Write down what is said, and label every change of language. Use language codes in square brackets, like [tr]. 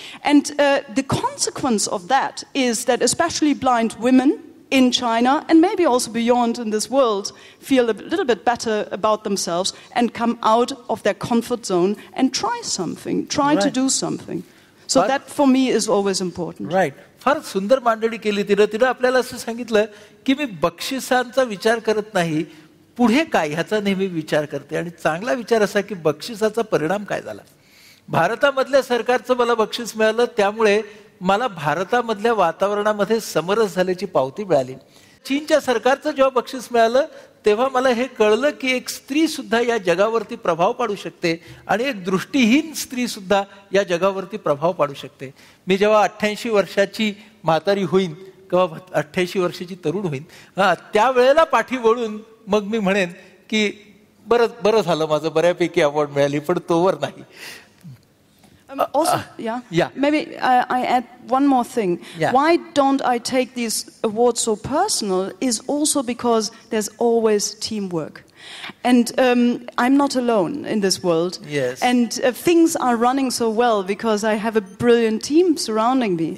[en] And the consequence of that is that especially blind women in China, and maybe also beyond in this world, feel a little bit better about themselves and come out of their comfort zone and try to do something. So that for me is always important. Right. [mr] फार सुंदर मांडणी केली तिनं आपल्याला असं सांगितलं की मी बक्षिसांचा विचार करत नाही, पुढे काय ह्याचा नेहमी विचार करते. आणि चांगला विचार असा की बक्षिसाचा परिणाम काय झाला. भारतामधल्या सरकारचं मला बक्षीस मिळालं, त्यामुळे मला भारतामधल्या वातावरणामध्ये समरस झाल्याची पावती मिळाली. चीनच्या सरकारचं जेव्हा बक्षीस मिळालं तेव्हा मला हे कळलं की एक स्त्री सुद्धा या जगावरती प्रभाव पाडू शकते आणि एक दृष्टीहीन स्त्री सुद्धा या जगावरती प्रभाव पाडू शकते. मी जेव्हा 88 वर्षाची म्हातारी होईन किंवा 88 वर्षाची तरुण होईन, त्यावेळेला पाठी वळून मग मी म्हणेन की बरं झालं माझं बऱ्यापैकी अवॉर्ड मिळाली, पण तोवर नाही. [en] Also, maybe I add one more thing. Yeah. Why don't I take these awards so personal is also because there's always teamwork. And I'm not alone in this world. Yes. And things are running so well because I have a brilliant team surrounding me.